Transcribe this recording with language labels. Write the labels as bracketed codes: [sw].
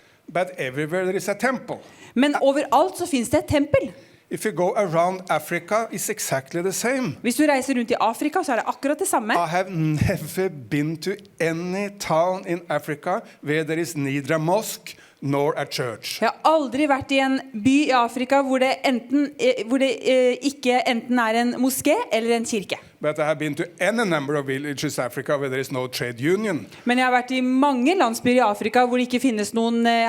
[en] But everywhere there is a temple. [no] Men overalt så finnes det et tempel. [en] If you go around Africa, it's exactly the same. [no] Hvis du reiser rundt i Afrika, så det akkurat det samme. [en] I have never been to any town in Africa where there is neither a mosque nor a church. [no] Jeg har aldri vært i en by i Afrika hvor det ikke enten en moské eller en kirke. [en] But I have been to any number of villages in Africa where there is no trade union. [no] Men jeg har vært i mange landsbyer i Afrika hvor det ikke finnes noen